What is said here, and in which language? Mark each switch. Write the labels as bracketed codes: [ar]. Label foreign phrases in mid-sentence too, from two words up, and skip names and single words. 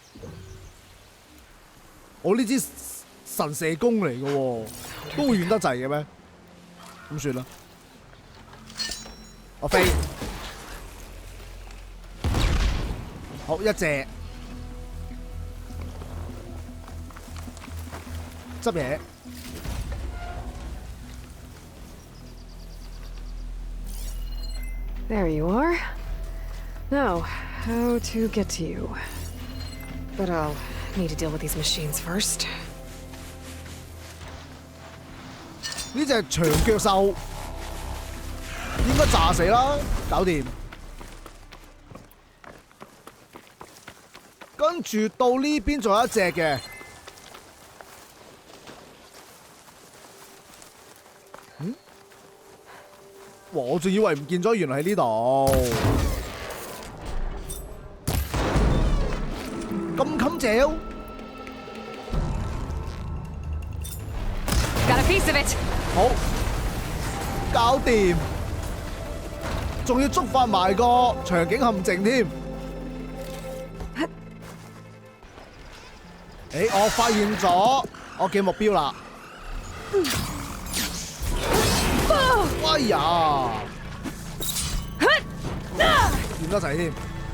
[yue] 我呢支神射弓嚟嘅喎，都會遠得滯嘅咩？咁算啦，我飛。好，一隻執嘢。 [en] There you are. Now, how to get to you? But I'll need to deal with these machines first. [yue] 呢隻長腳獸應該炸死啦，搞掂。跟住到呢邊仲有一隻嘅，我仲以為唔見咗，原來喺呢度。咁襟嚼。 [en] Got a piece of it. [yue] 好，搞掂，仲要觸發埋個場景陷阱添。我發現咗我嘅目標啦。哎呀，遠得滯添。